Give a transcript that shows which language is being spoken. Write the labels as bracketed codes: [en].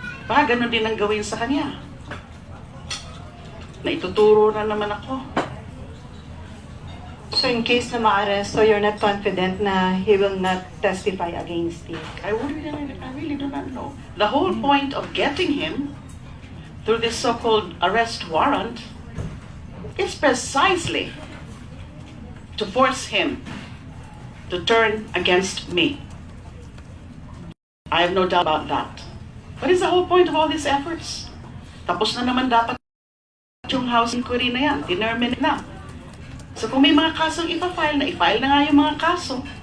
[tl] Baka ganun din ang gawin sa kanya. Na ituturo na naman ako. [en] So in case [tl] na ma-arresto, [en] you're not confident na he will not testify against you? I really do not know. The whole point of getting him through this so-called arrest warrant is precisely to force him to turn against me. I have no doubt about that. What is the whole point of all these efforts? [tl] Tapos na naman dapat yung house inquiry na yan. Determined na. So kung may mga kasong i-file na nga yung mga kaso.